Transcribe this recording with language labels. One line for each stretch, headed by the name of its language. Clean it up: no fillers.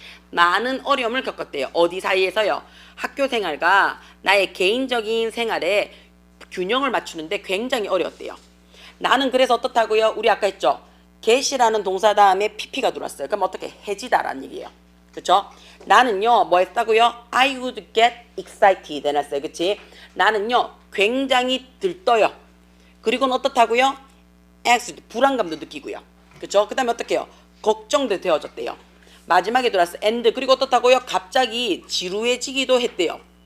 Korean: 많은 어려움을 겪었대요. 어디 사이에서요? 학교 생활과 나의 개인적인 생활에 균형을 맞추는데 굉장히 어려웠대요. 나는 그래서 어떻다고요? 우리 아까 했죠? get이라는 동사 다음에 pp가 들어왔어요. 그럼 어떻게? 해지다라는 얘기예요. 그쵸? 나는요, 뭐 했다고요?
English: I would get excited
Korean: 해놨어요. 그치? 나는요, 굉장히 들떠요. 그리고는 어떻다고요? anxiety, 불안감도 느끼고요. 그쵸? 그 다음에 어떻게 해요? 걱정도 되어졌대요. 마지막에 들어왔어. and 그리고 어떻다고요? 갑자기 지루해지기도 했대요.